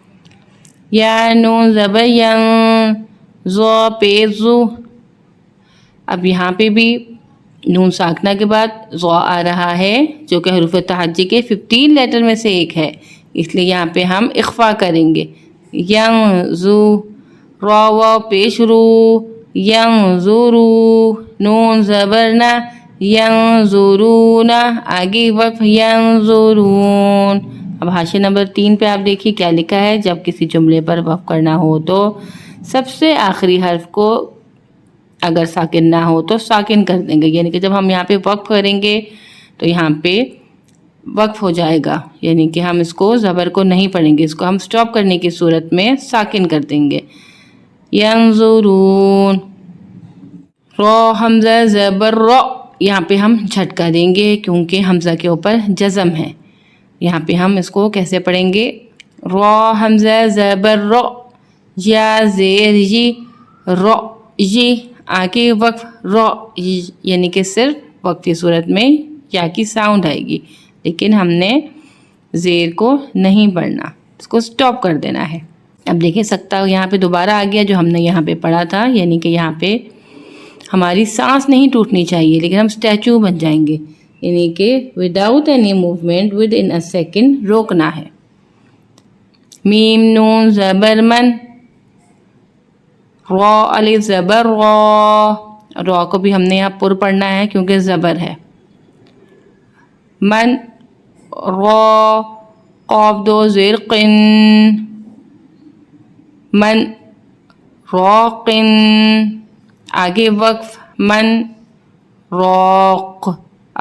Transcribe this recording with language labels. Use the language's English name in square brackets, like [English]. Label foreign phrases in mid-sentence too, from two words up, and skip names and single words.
[Urdu] یا نون زبر ین, زو پیش زو. اب یہاں پہ بھی نون ساکنہ کے بعد زو آ رہا ہے جو کہ حروف تہجی کے 15 لیٹر میں سے ایک ہے, اس لیے یہاں پہ ہم اخفا کریں گے. ین زو, رو واو پیش رو, ین زورو. نون زبر نا, ین زورون آگے وقف ین زورون. اب حاشیہ نمبر 3 پہ آپ دیکھیے کیا لکھا ہے. جب کسی جملے پر وقف کرنا ہو تو سب سے آخری حرف کو اگر ساکن نہ ہو تو ساکن کر دیں گے, یعنی کہ جب ہم یہاں پہ وقف کریں گے تو یہاں پہ وقف ہو جائے گا, یعنی کہ ہم اس کو زبر کو نہیں پڑھیں گے, اس کو ہم سٹاپ کرنے کی صورت میں ساکن کر دیں گے. ینظرون. رو حمزہ زبر رو, یہاں پہ ہم جھٹکا دیں گے کیونکہ حمزہ کے اوپر جزم ہے. یہاں پہ ہم اس کو کیسے پڑھیں گے؟ رو حمزہ زبر رو, یا زیر جی, رو جی آگے وقف رو, یعنی کہ صرف وقفی صورت میں یا کی ساؤنڈ آئے گی, لیکن ہم نے زیر کو نہیں پڑھنا, اس کو سٹاپ کر دینا ہے. اب دیکھیں سکتا یہاں پہ دوبارہ آ گیا جو ہم نے یہاں پہ پڑھا تھا, یعنی کہ یہاں پہ ہماری سانس نہیں ٹوٹنی چاہیے لیکن ہم اسٹیچو بن جائیں گے, یعنی کہ [English] without any movement within a second [Urdu] روکنا ہے. میم نون زبر من, رو الف زبر رو, رو کو بھی ہم نے یہاں پر پڑھنا ہے کیونکہ زبر ہے. من رو, قاف دو زیر قن, من روقن آگے وقف من روق.